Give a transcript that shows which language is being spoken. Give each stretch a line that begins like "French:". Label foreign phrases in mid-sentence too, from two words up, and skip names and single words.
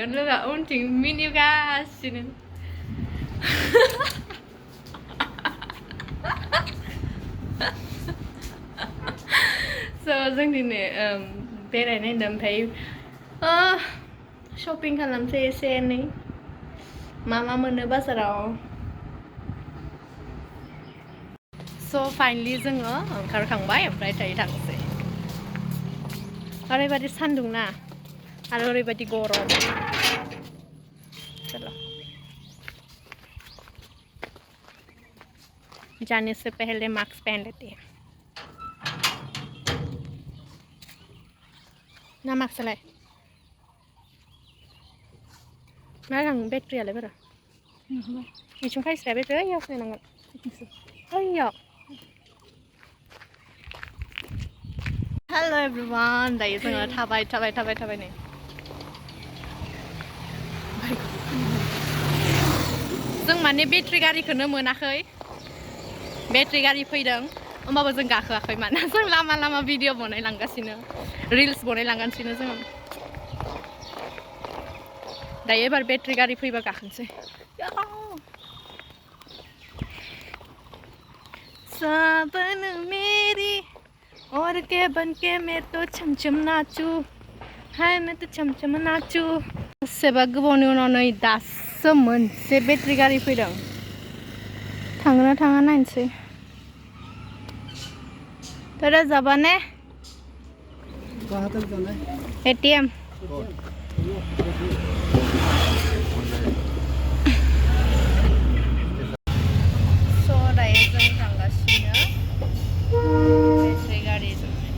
Bodo: लोगोआ उनथिं मिनिगासिनो. So जों दिनै बेरायनो होनदों ओमफ्राय शपिं खालामसै एसे एनै मा मोनो बाजाराव. So फाइनलि जोङो ओंखारखांबाय ओमफ्राय दायो थांसै. ओरैबायदि सान्दुं ना आरो ओरैबायदि गरम.
Hindi: चलो जाने से पहले मास्क पहन लेते हैं.
Bodo: ना मास्क लाय मा थां बेटारियालाय बारा बिथिं खायस्राया बेटारि ओइयाव सोनांगोन. ओइयाव.
English: hello everyone.
Bodo: दायो जोङो थाबाय नै. जों माने बेटारि गारिखौनो मोनाखै. बेटारि गारि फैदों होमबाबो जों गाखोआखै मानोना जों लामा भिडिअ बनायलांगासिनो रिल्स बनायलांगासिनो जों. दायो एबार बेटारि गारि फैबा गाखोनोसै.
Hindi: सावन मेरी और के बन के मैं तो छम नाचू हाय मैं तो छम नाचू.
Bodo: सेबा गोबावनि उनाव नै दासो मोनसे बेटारि गारि फैदों. थांगोना थाङा नायनोसै. तेरा जाबाने एटीएम. So दायो जों थांगासिनो बेटारि गारिजों.